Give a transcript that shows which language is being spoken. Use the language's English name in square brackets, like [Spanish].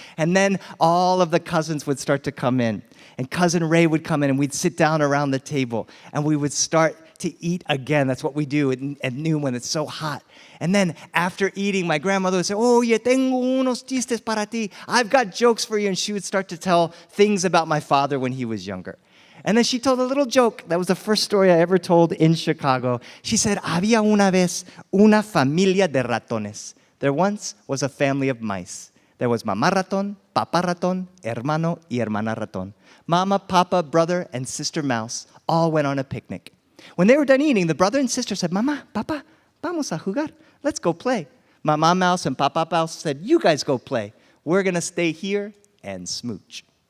[English] And then all of the cousins would start to come in. And Cousin Ray would come in, and we'd sit down around the table, and we would start to eat again. That's what we do at noon when it's so hot. And then after eating, my grandmother would say, [Spanish] oye, tengo unos chistes para ti. [English] I've got jokes for you. And she would start to tell things about my father when he was younger. And then she told a little joke. That was the first story I ever told in Chicago. She said, [Spanish] había una vez una familia de ratones. [English] There once was a family of mice. There was [Spanish] mamá ratón, papá ratón, hermano y hermana ratón. [English] Mama, papa, brother, and sister mouse all went on a picnic. When they were done eating, the brother and sister said, [Spanish] Mamá, Papa, vamos a jugar. [English] Let's go play. Mama Mouse and Papa Mouse said, you guys go play. We're going to stay here and smooch.